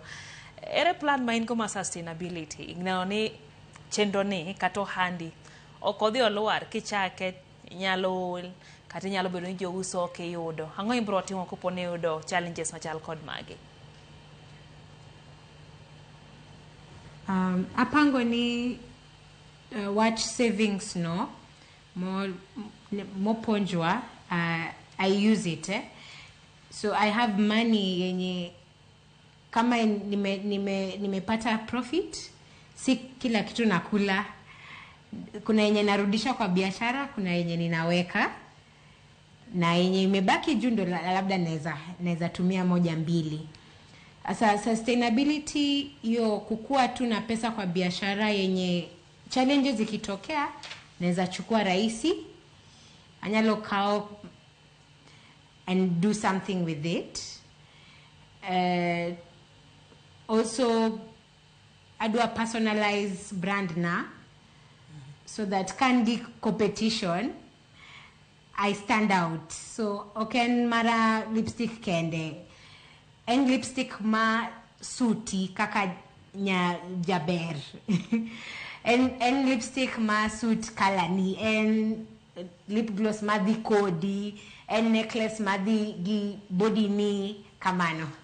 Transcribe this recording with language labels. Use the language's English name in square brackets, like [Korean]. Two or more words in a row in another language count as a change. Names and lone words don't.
[Luo (Kenya and Tanzania)] Ere plan ma in go ma sustainability neno ni chenro ni kata ohandi ok odhi oluar kichake nyalo ol kata nyalo bedo ni jouso ok iyudo. Ang'o ibro timo kopo ni yudo challenges machal kod magi? Apango ni [English] watch savings [Luo (Kenya and Tanzania)] no moponjwa [English] I use it so I have money [Swahili] yenye kama nimepata profit si kila kitu nakula, kuna yenye narudisha kwa biashara, kuna yenye ninaweka na yenye imebaki juu ndo labda naweza tumia moja mbili. Asa sustainability hiyo kukua tu na pesa kwa biashara yenye challenges zikitokea naweza chukua rahisi anyalo kao [English] and do something with it. Also I do a personalized brand na so that can be competition I stand out. So okay [Luo (Kenya and Tanzania)] mara lipstick kende en lipstick ma suti kaka nya jaber en lipstick ma suit kalani en [English] lip gloss [Luo (Kenya and Tanzania)] madhi kodi en necklace madhi gi body ni kamano.